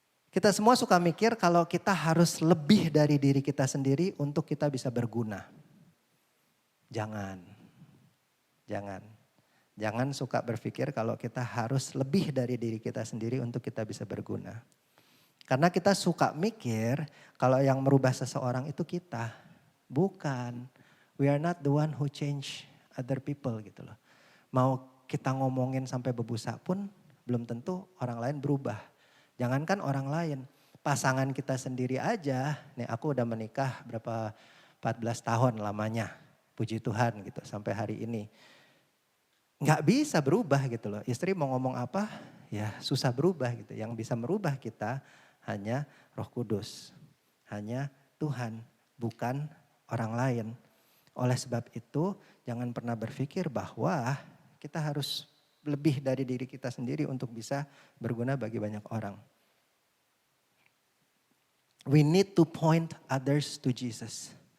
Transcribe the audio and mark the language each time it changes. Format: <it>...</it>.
<id>Kita semua suka mikir kalau kita harus lebih dari diri kita sendiri untuk kita bisa berguna. Jangan suka berpikir kalau kita harus lebih dari diri kita sendiri untuk kita bisa berguna. Karena kita suka mikir kalau yang merubah seseorang itu kita. Bukan.</id> <en>We are not the one who change other people</en> <id>gitu loh. Mau kita ngomongin sampai berbusa pun belum tentu orang lain berubah. Jangankan orang lain. Pasangan kita sendiri aja. Nih aku udah menikah berapa 14 tahun lamanya. Puji Tuhan gitu sampai hari ini. Nggak bisa berubah gitu loh. Istri mau ngomong apa ya susah berubah gitu. Yang bisa merubah kita hanya Roh Kudus, hanya Tuhan, bukan orang lain. Oleh sebab itu jangan pernah berpikir bahwa kita harus lebih dari diri kita sendiri untuk bisa berguna bagi banyak orang.</id> <en>We need to point others to Jesus.</en>